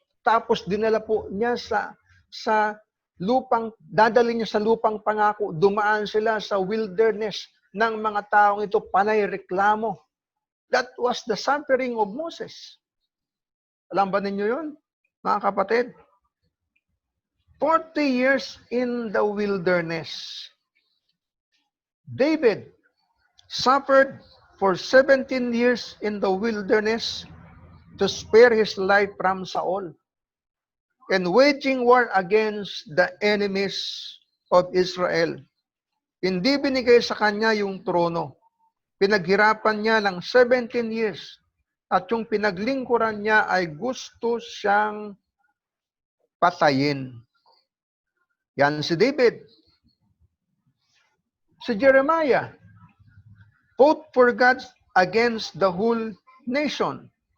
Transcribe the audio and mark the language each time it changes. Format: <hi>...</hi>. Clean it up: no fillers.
<tl>Tapos dinala po niya sa lupang, dadali niya sa lupang pangako. Dumaan sila sa wilderness ng mga taong ito, panay reklamo.</tl> <en>That was the suffering of Moses.</en> <tl>Alam ba ninyo yun, mga kapatid?</tl> <en>40 years in the wilderness. David suffered for 17 years in the wilderness to spare his life from Saul and waging war against the enemies of Israel.</en> <tl>Hindi binigay sa kanya yung trono. Pinaghirapan niya ng 17 years at yung pinaglingkuran niya ay gusto siyang patayin. Yan si David.</tl> <en>Si Jeremiah fought for God against the whole nation.</en>